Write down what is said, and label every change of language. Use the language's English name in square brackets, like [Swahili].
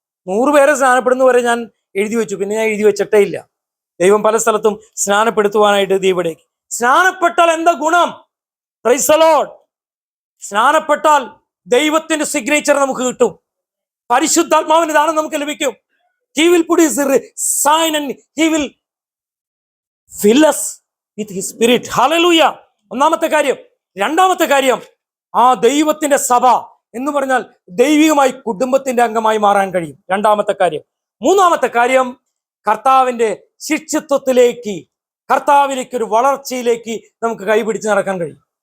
[Malayalam] 100 പേരെ സ്നാനപ്പെടുന്നവരെ ഞാൻ എഴുതി വെച്ചു. പിന്നെ ഞാൻ എഴുതി വെച്ചിട്ടേ ഇല്ല. ദൈവം പല സ്ഥലത്തും സ്നാനപ്പെടുത്തുവാനായിട്ട് ദൈവം ഇടയാക്കി. സ്നാനപ്പെട്ടാൽ എന്താ ഗുണം? [English] Praise the lord. [Malayalam] സ്നാനപ്പെട്ടാൽ ദൈവത്തിന്റെ സിഗ്നേച്ചർ നമുക്ക് കിട്ടും. പരിശുദ്ധാത്മാവിന്റെ ദാനം നമുക്ക് ലഭിക്കും. [English] He will put his sign and he will fill us with his spirit. [Malayalam] Hallelujah. ഒന്നാമത്തെ കാര്യം. രണ്ടാമത്തെ കാര്യം, ആ ദൈവത്തിന്റെ സഭ എന്ന് പറഞ്ഞാൽ ദൈവികമായി കുടുംബത്തിന്റെ അംഗമായി മാറാൻ കഴിയും. രണ്ടാമത്തെ കാര്യം. മൂന്നാമത്തെ കാര്യം, കർത്താവിന്റെ ശിഷ്യത്വത്തിലേക്ക്, കർത്താവിലേക്ക്, ഒരു വളർച്ചയിലേക്ക് നമുക്ക് കൈപിടിച്ച് നടക്കാൻ കഴിയും.